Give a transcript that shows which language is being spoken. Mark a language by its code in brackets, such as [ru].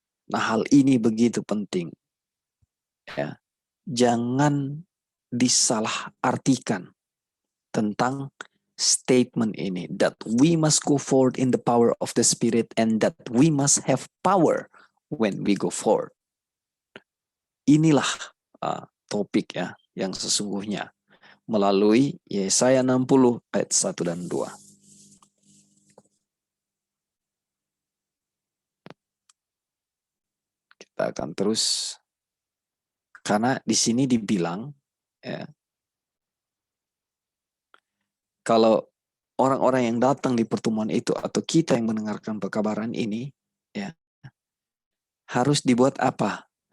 [id] Nah, hal ini begitu penting. Ya, jangan disalahartikan tentang statement ini, [en] that we must go forward in the power of the Spirit and that we must have power when we go forward. [id] Inilah topik ya yang sesungguhnya melalui Yesaya 60 ayat 1 dan 2. Kita akan terus, karena di sini dibilang, ya, kalau orang-orang yang datang di pertemuan itu atau kita yang mendengarkan pekabaran ini, ya, harus dibuat apa?